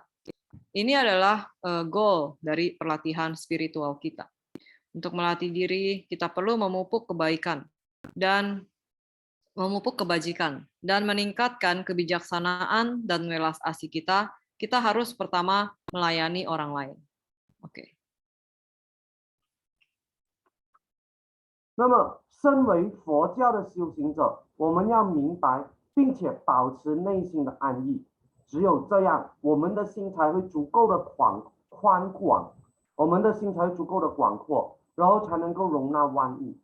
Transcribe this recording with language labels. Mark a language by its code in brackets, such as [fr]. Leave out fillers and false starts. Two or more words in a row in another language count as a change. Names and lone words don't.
[id] Ini adalah goal dari pelatihan spiritual kita. Untuk melatih diri, kita perlu memupuk kebaikan dan memupuk kebajikan dan meningkatkan kebijaksanaan dan welas asih kita harus pertama melayani orang lain. Oke. [zh] 那么，身为佛教的修行者，我们要明白，并且保持内心的安逸。只有这样，我们的心才会足够的宽广，我们的心才会足够的广阔，然后才能够容纳万物。